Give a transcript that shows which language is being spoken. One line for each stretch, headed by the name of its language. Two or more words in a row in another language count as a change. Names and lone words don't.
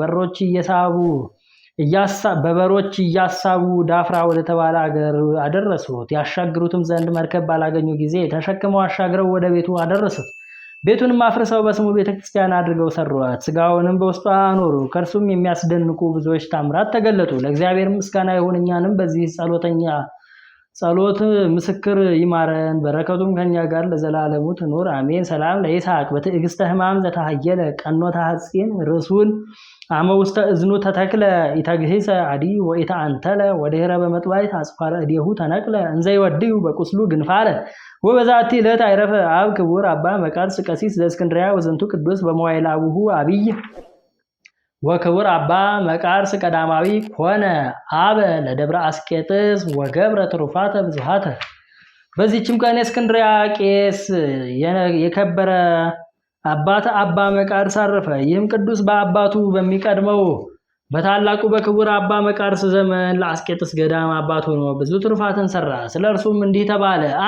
Amharic: በበሮች እያሳቡ ዳፍራ ወደ ተባለ አገር አደረሱት። ያሻግሩትም ዘንድ መርከብ ባላገኙ ጊዜ ተሸክመው አሻግረው ወደ ቤቱ አደረሱት። ቤቱንም አፍርሰው በስሙ ቤተክርስቲያን አድርገው ሰሯት። ስጋውንም በውስጧ አኖሩ። ከእርሱም የሚያስደንቁ ብዙዎች ታምራት ተገለጡ። ለእግዚአብሔር ምስጋና ይሁን፣ እኛንም በዚህ ጸሎት ምስክር ይማረን፣ በረከቱም ከኛ ጋር ለዘላለሙ ትኑር አሜን።
Geez: ሰላም ለይስሐቅ በትዕግስተ ሕማም ዘተሃየለ ቀኖተ ሐጺን ርሱን አመ ውስተ እዝኑ ተተክለ ኢተግሂሰ አዲ ወኢተአንተለ ወድኅረ በመጥባዕት አጽፋረ እዴሁ ተነቅለ እንዘ ይወድዩ በቁስሉ ግንፋረ ወበዛቲ ዕለት አይረፈ አብ ክቡር አባ መቃርስ ቀሲስ ዘእስክንድርያ ወዘንቱ ቅዱስ በመዋዕለ አቡሁ አብይ ወክቡር አባ መቃርስ ቀዳማዊ ኮነ አበ ለደብረ አስቄጥስ ወገብረ ትሩፋተ ብዙሃተ።
Amharic: በዚህችም ቀን የእስክንድርያ ቄስ የከበረ አባት አባ መቃርስ አረፈ። ይህም ቅዱስ በአባቱ በሚቀድመው በታላቁ በክቡር አባ መቃርስ ዘመን ለአስቄጥስ ገዳም አባት ሆኖ ብዙ ትሩፋትን ሰራ። ስለ እርሱም እንዲህ ተባለ።